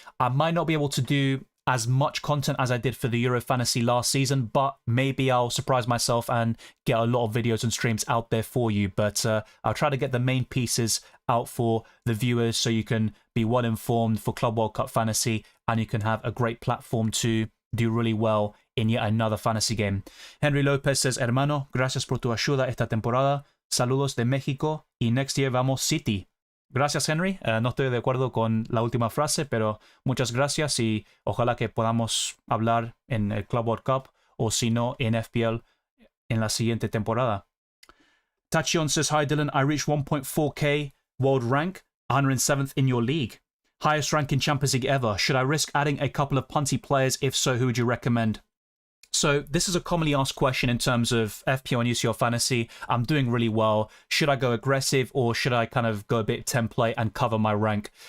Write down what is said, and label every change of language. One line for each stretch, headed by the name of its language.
English: I might not be able to do as much content as I did for the Euro Fantasy last season, but maybe I'll surprise myself and get a lot of videos and streams out there for you. But I'll try to get the main pieces out for the viewers so you can be well informed for Club World Cup Fantasy, and you can have a great platform to do really well in yet another fantasy game.
Spanish: Henry Lopez says, Hermano, gracias por tu ayuda esta temporada. Saludos de México y
English: next year
Spanish: vamos City. Gracias, Henry. No estoy de acuerdo con la última frase, pero muchas gracias y ojalá que podamos hablar en el Club World Cup o si no en FPL en la siguiente temporada.
English: Tachion says, Hi Dylan, I reached 1.4k world rank, 107th in your league. Highest rank in Champions League ever. Should I risk adding a couple of punty players? If so, who would you recommend? So this is a commonly asked question in terms of FPL and UCL Fantasy. I'm doing really well. Should I go aggressive, or should I kind of go a bit template and cover my rank?